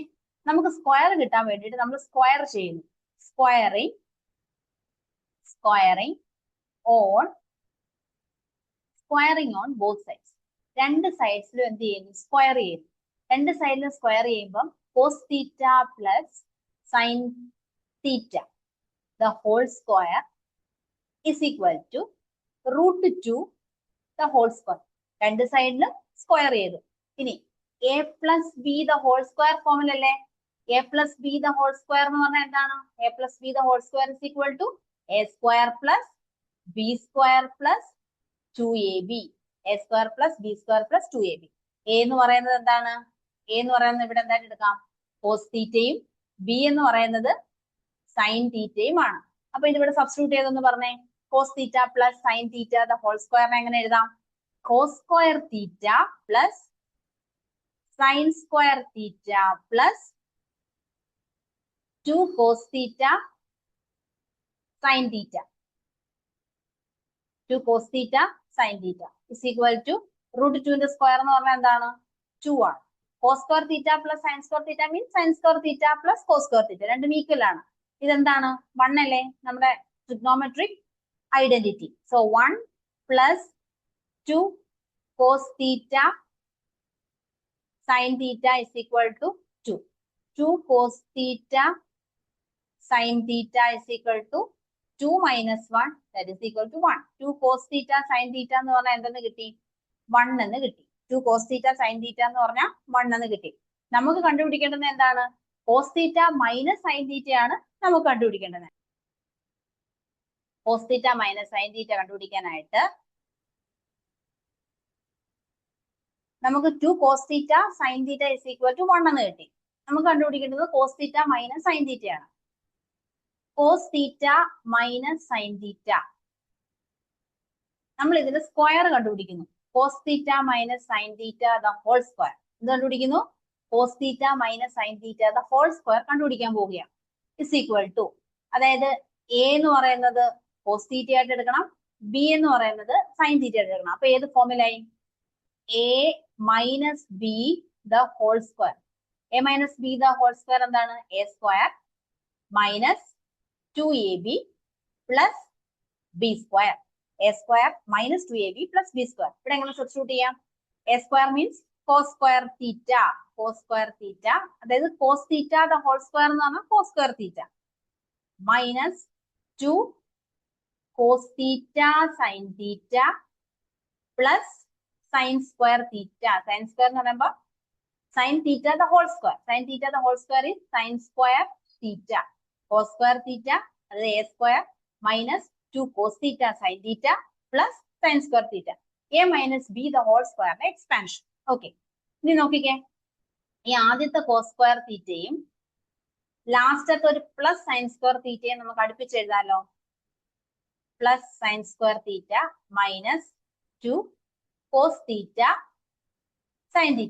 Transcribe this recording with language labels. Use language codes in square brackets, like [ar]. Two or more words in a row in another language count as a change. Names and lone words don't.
[ml] നമുക്ക് സ്ക്വയർ കിട്ടാൻ വേണ്ടിയിട്ട് നമ്മൾ സ്ക്വയർ ചെയ്യുന്നു. [en] squaring on both sides. [ml] രണ്ട് സൈഡ്സിലും എന്ത് ചെയ്യുന്നു? സ്ക്വയർ ചെയ്യുന്നു. രണ്ട് സൈഡിലും സ്ക്വയർ ചെയ്യുമ്പോൾ [en] cos theta plus sin theta the whole square [ml] is equal to root 2 the whole square. രണ്ട് സൈഡിലും സ്ക്വയർ ചെയ്തു. ഇനി [en] a plus b the whole square [ml] ഫോമിൽ അല്ലേ? [en] a plus b the whole square [ml] എന്ന് പറഞ്ഞാൽ എന്താണ്? [en] a plus b the whole square is equal to a square plus b square plus 2ab. a square plus b square plus 2ab. [ml] a എന്ന് പറയുന്നത് എന്താണ്? a എന്ന് പറയുന്നത് ഇവിടെ എന്തായിട്ട് എടുക്കാം? cos തീറ്റയും ബി എന്ന് പറയുന്നത് സൈൻ തീറ്റയുമാണ്. അപ്പൊ ഇതിവിടെ സബ്സ്റ്റിറ്റ്യൂട്ട് ചെയ്തെന്ന് പറഞ്ഞേ. [en] cos theta plus sine theta the whole square [ml] എങ്ങനെ എഴുതാം? [en] cos square theta plus sin square theta plus 2 cos theta sin theta. 2 cos theta sin theta is equal to root 2 ന്റെ സ്ക്വയർ [ml] എന്ന് പറഞ്ഞാൽ എന്താണ് 2 ആണ്. [en] cos square theta plus sin square theta means sin square theta plus cos square theta രണ്ടും ഈക്വൽ ആണ്. [ml] ഇതെന്താണ് 1 അല്ലേ നമ്മുടെ [en] trigonometric identity. So 1 plus 2 cos theta sin theta is equal to 2. 2 cos theta sin theta is equal to 2 minus 1, that is equal to 1. 2 cos theta sin theta [ml] എന്ന് പറഞ്ഞാൽ എന്തെന്ന് കിട്ടി 1 എന്ന് കിട്ടി. [en] 2 cos theta sin theta [ml] എന്ന് പറഞ്ഞാൽ 1 എന്ന് കിട്ടി. നമുക്ക് കണ്ടുപിടിക്കേണ്ടത് എന്താണ് [en] cos theta minus sin theta [ml] ആണ് നമുക്ക് കണ്ടുപിടിക്കേണ്ടത്. [en] cos theta minus sin theta [ml] കണ്ടുപിടിക്കാനായിട്ട് നമുക്ക് [en] 2 cos theta sin theta is equal to 1 [ml] എന്ന് കിട്ടി. നമുക്ക് കണ്ടുപിടിക്കേണ്ടത് [en] cos theta minus sin theta [ml] ആണ്. [en] cos theta minus sin theta [ml] നമ്മൾ ഇതിന്റെ സ്ക്വയർ കണ്ടുപിടിക്കുന്നു. [en] cos theta minus sin theta the whole square [ml] ഇത് കണ്ടുപിടിക്കുന്നു. [en] cos theta minus sin theta the whole square [ml] കണ്ടുപിടിക്കാൻ പോവുകയാണ്. [en] is equal to [ml] അതായത് a എന്ന് പറയുന്നത് [en] cos theta [ml] ആയിട്ട് എടുക്കണം, b എന്ന് പറയുന്നത് [en] sin theta [ml] ആയിട്ട് എടുക്കണം. അപ്പൊ ഏത് ഫോമിലായി [en] a minus b the whole square. a minus b the whole square എന്താണ് a square minus 2ab plus b square. a square minus 2ab plus b square. [ml] ഇവിടെ എങ്ങനെ സബ്സ്റ്റിറ്റ്യൂട്ട് ചെയ്യാം? [en] a square means cos square theta. cos square theta അതായത് cos theta the whole square [ml] എന്ന് പറഞ്ഞാൽ [en] cos square theta minus 2 cos theta sin theta plus sin square theta. sin square [ml] എന്ന് പറയുമ്പോൾ [en] sin theta the whole square. sin theta the whole square is sin square theta. cos square theta അതായത് a square minus 2 cos theta sin theta plus sin square theta. a minus b the whole square expansion. [ml] ഓക്കെ, ഇനി നോക്കിക്കേ, ഈ ആദ്യത്തെ cos square തീറ്റയും ലാസ്റ്റത്തെ ഒരു [en] plus sine square theta [ml] നമുക്ക് അടുപ്പിച്ച് എഴുതാലോ. [en] plus sine square theta minus 2 cos theta sine theta.